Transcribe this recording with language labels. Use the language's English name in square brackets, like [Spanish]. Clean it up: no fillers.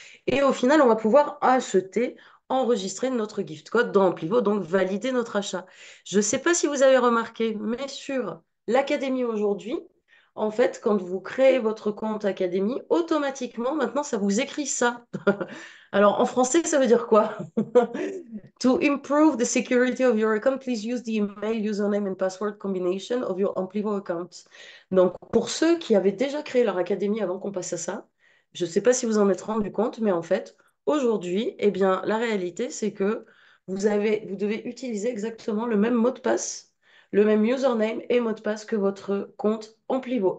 [French] Et au final, on va pouvoir acheter, enregistrer notre gift code dans Amplivo, donc valider notre achat. Je ne sais pas si vous avez remarqué, mais sur l'académie aujourd'hui, en fait, quand vous créez votre compte Académie, automatiquement, maintenant, ça vous écrit ça. Alors, en français, ça veut dire quoi? [English] To improve the security of your account, please use the email, username and password combination of your Amplivo account. [French] Donc, pour ceux qui avaient déjà créé leur Académie avant qu'on passe à ça, je ne sais pas si vous en êtes rendu compte, mais en fait, aujourd'hui, eh bien, la réalité, c'est que vous devez utiliser exactement le même mot de passe, le même username et mot de passe que votre compte Amplivo.